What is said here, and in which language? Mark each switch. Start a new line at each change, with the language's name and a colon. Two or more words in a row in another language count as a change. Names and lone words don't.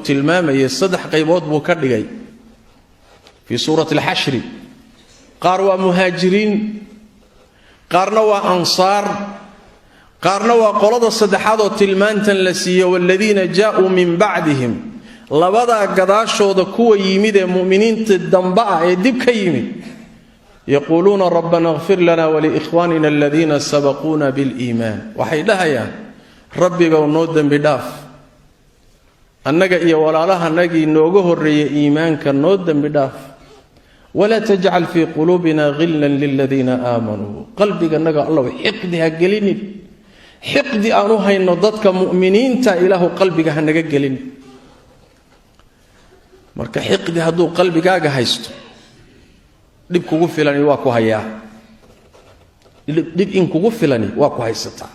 Somali: tilmaamay saddex qaybood buu ka dhigay
Arabic: في سورة الحشر
Somali: qaar waa muhaajiriin qaarna waa ansaar qaarna waa qolada saddexaad oo tilmaantan la siiyo
Arabic: والذين جاءوا من بعدهم
Somali: labada gadaashooda kuwa yimid ee muuminiinta damba ah ee dib ka yimid
Arabic: يقولون ربنا اغفر لنا ولإخواننا الذين سبقونا بالإيمان
Somali: waxay dhahayaan rabbiga noo dambi dhaaf annaga iyo walaalahanagi nooga horeeyay iimaanka noo dambi dhaaf
Arabic: ولا تجعل في قلوبنا غلا للذين آمنوا
Somali: qalbiga naga allah xiqdiha gelini xiqdi aanu hayno dadka muuminiinta ilaahu qalbiga hanaga gelini marka xiqdi haduu qalbigaaga haysto dib kugu filani waa ku hayaa dib in kugu filani waa ku haysataa